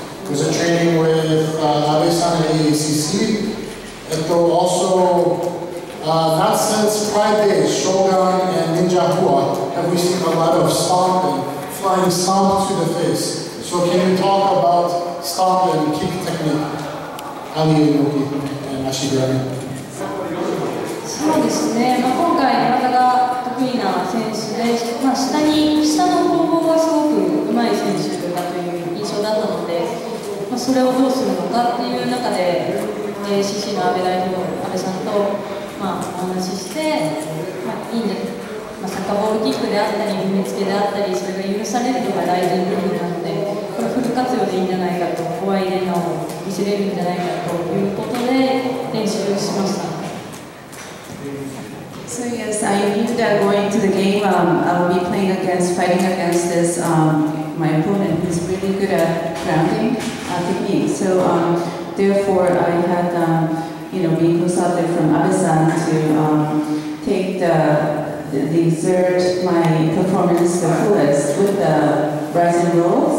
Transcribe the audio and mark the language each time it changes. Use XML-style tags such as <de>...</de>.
<en>Was it training with Abe-san at AACC? And though also, not since Pride Days, Shogun and Ninja Hua, have we seen a lot of stomping, flying stomp to the face. So can you talk about stomp and kick technique? Ali Inoki and Ashi Garami.</en> <ja>そうですね、今回体が得意な選手で、下の攻防がすごく上手い選手だという印象だったので、それをどうするのかっていう中で、ACC の安倍代表、安倍さんと、お話しして、いいんで、サッカーボールキックであったり、踏みつけであったり、それが許されるのが大事部分なので、これフル活用でいいんじゃないかと、怖いレナを見せれるんじゃないかということで練習しました。</ja> <en>So yes, I knew that going to the game, I will be fighting against this, my opponent who's really good at grounding technique. So therefore, I had, been consulted from Abe-san to take the exert my performance the fullest with the Rizin roll.</en>